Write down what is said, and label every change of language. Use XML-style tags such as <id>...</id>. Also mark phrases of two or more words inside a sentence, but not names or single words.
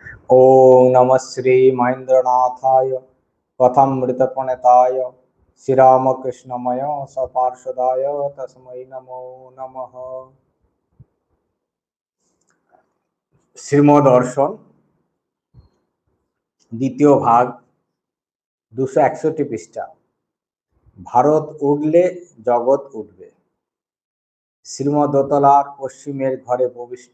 <sa>ओम नमः श्री महेंद्रनाथाय कथामृतप्रणेताय श्रीरामकृष्णमय सपार्षदाय तस्मै नमो नमः।</sa> <bn>শ্রীমদর্শন দ্বিতীয় ভাগ 261 পৃষ্ঠা। ভারত উঠলে জগৎ উঠবে। শ্রীমদ দোতলার পশ্চিমের ঘরে প্রবিষ্ট।</bn>